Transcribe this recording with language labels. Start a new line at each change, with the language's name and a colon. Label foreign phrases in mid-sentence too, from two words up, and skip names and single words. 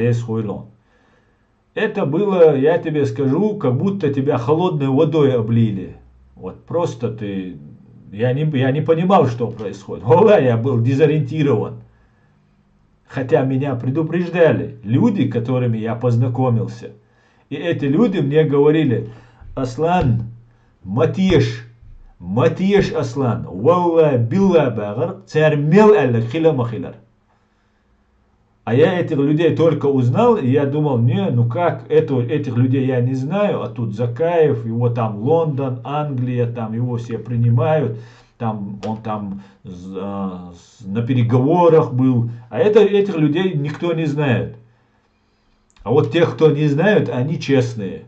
Russian: Это было, я тебе скажу, как будто тебя холодной водой облили. Вот просто ты... Я не понимал, что происходит. Я был дезориентирован. Хотя меня предупреждали люди, с которыми я познакомился. И эти люди мне говорили:
Chechen: Аслан, матеш Аслан,
Arabic: والله بالله
Chechen: багар, цармел алла хила махилар.
Russian: А я этих людей только узнал, и я думал, этих людей я не знаю, а тут Закаев, его там Лондон, Англия, там его все принимают. Он там на переговорах был. А этих людей никто не знает. А вот тех, кто не знают, они честные.